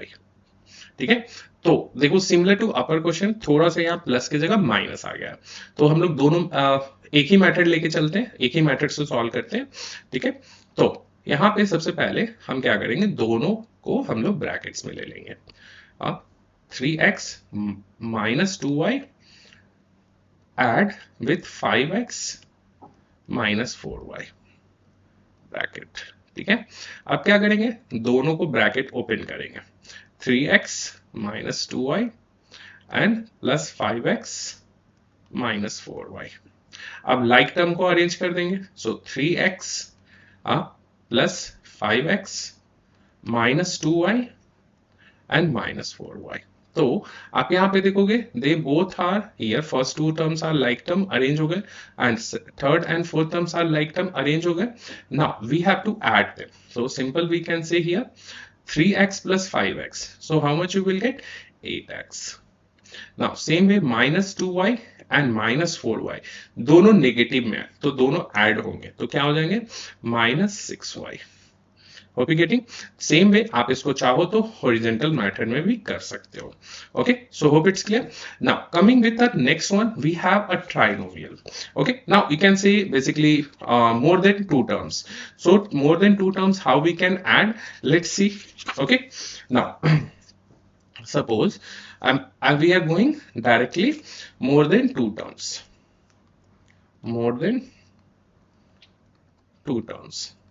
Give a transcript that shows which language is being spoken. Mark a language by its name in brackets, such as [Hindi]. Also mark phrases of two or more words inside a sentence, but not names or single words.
[Hindi] ठीक है, तो देखो [English] similar to upper question, [Hindi] थोड़ा सा यहाँ प्लस की जगह माइनस आ गया, तो हम लोग दोनों एक ही मेथड लेके चलते हैं, एक ही मेथड से सॉल्व करते हैं। ठीक है, तो यहाँ पे सबसे पहले हम क्या करेंगे, दोनों को हम लोग ब्रैकेट्स में ले लेंगे। [English] अब 3x minus 2y add with 5x minus 4y ब्रैकेट। [Hindi] ठीक है, अब क्या करेंगे, दोनों को [English] bracket open [Hindi] करेंगे, [English] 3x minus 2y and plus 5x minus 4y। अब like term [Hindi] को अरेंज कर देंगे, [English] सो 3x plus 5x minus 2y and minus 4y। [Hindi] तो आप यहाँ पे देखोगे [English] they both are here, first two terms are like term arrange [Hindi] हो गए [English] and third and fourth terms are like term arrange [Hindi] हो गए। [English] now we have to add them, so simple we can say here 3x plus 5x, so how much you will get, 8x। now same way minus 2y and minus 4y [Hindi] दोनों नेगेटिव में है, तो दोनों ऐड होंगे, तो क्या हो जाएंगे, [English] minus 6y। hope you getting, same way [Hindi] आप इसको चाहो तो [English] horizontal method [Hindi] में भी कर सकते हो। [English] okay, so hope it's clear. now coming with the next one, we have a trinomial. okay, now you can say basically more than two terms, so more than two terms how we can add, let's see। okay, now suppose we are going directly more than two terms, more than two terms।